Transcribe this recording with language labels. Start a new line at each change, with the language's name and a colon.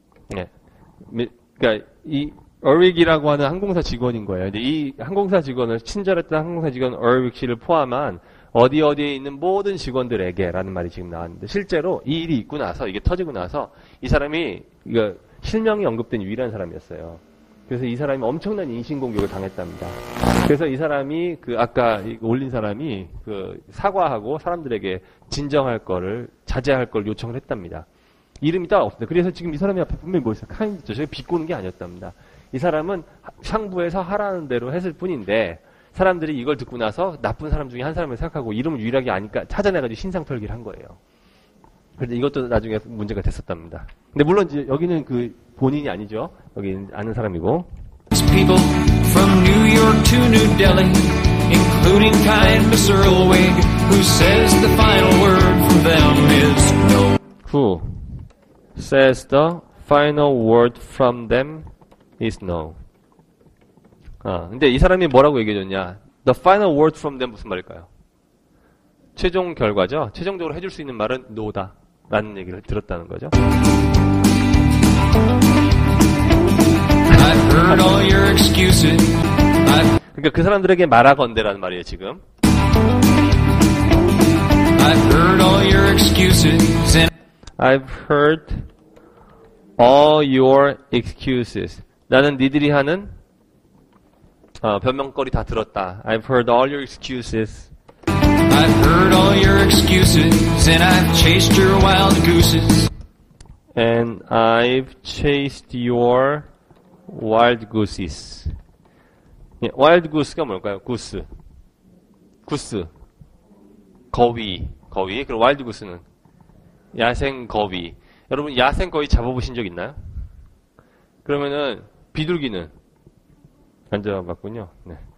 Korean: 네. 그러니까 이 얼윅이라고 하는 항공사 직원인 거예요. 근데 이 항공사 직원을 친절했던 항공사 직원 얼윅 씨를 포함한 어디에 있는 모든 직원들에게라는 말이 지금 나왔는데 실제로 이 일이 있고 나서 이게 터지고 나서 이 사람이 이거 실명이 언급된 유일한 사람이었어요. 그래서 이 사람이 엄청난 인신공격을 당했답니다. 그래서 이 사람이 그 아까 올린 사람이 그 사과하고 사람들에게 진정할 거를 자제할 걸 요청을 했답니다. 이름이 딱 없습니다. 그래서 지금 이 사람이 앞에 분명히 뭐 있어요? 카인드죠. 저게 비꼬는 게 아니었답니다. 이 사람은 상부에서 하라는 대로 했을 뿐인데 사람들이 이걸 듣고 나서 나쁜 사람 중에 한 사람을 생각하고 이름을 유일하게 아니까 찾아내가지고 신상털기를 한 거예요. 그런데 이것도 나중에 문제가 됐었답니다. 근데 물론 이제 여기는 그 본인이 아니죠. 여기 아는 사람이고.
English: People from New York to New Delhi, including kind Miss Earlwig, who says the final word from them is no. Who says the final word from them is no.
Korean: 근데 이 사람이 뭐라고 얘기해줬냐?
English: The final word from them
Korean: 무슨 말일까요? 최종 결과죠. 최종적으로 해줄 수 있는 말은 no다. 라는 얘기를 들었다는 거죠.
English: I've heard all your excuses.
Korean: 그러니까 그 사람들에게 말하건대라는 말이에요, 지금.
English: I've heard all your excuses. And I've heard all your excuses.
Korean: 나는 니들이 하는 변명거리 다 들었다.
English: I've heard all your excuses. I've heard all your excuses, and I've chased your wild gooses. And I've chased your wild gooses.
Korean: 예, wild goose가 뭘까요? goose. 구스. 거위. 그리고 wild goose는 야생 거위. 여러분 야생 거위 잡아보신 적 있나요? 그러면은 비둘기는 안 잡아봤군요. 네.